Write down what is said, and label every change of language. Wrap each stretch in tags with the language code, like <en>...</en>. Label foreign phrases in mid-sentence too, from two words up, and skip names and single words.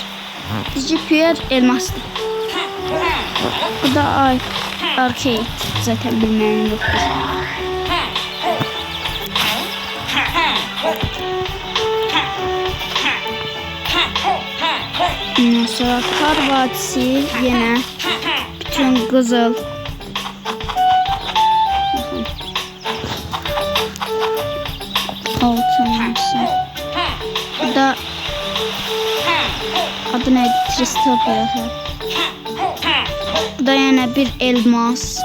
<az>Dijipier elmasdır. Bu da arcade. Zaten bilməyən yoxdur. Ondan sonra Kar Vadisi yine bütün qızıl.</az> <tr>Altın olsun. Bu da adı neydi? Tristopia. Bu da yine bir elmas.</tr>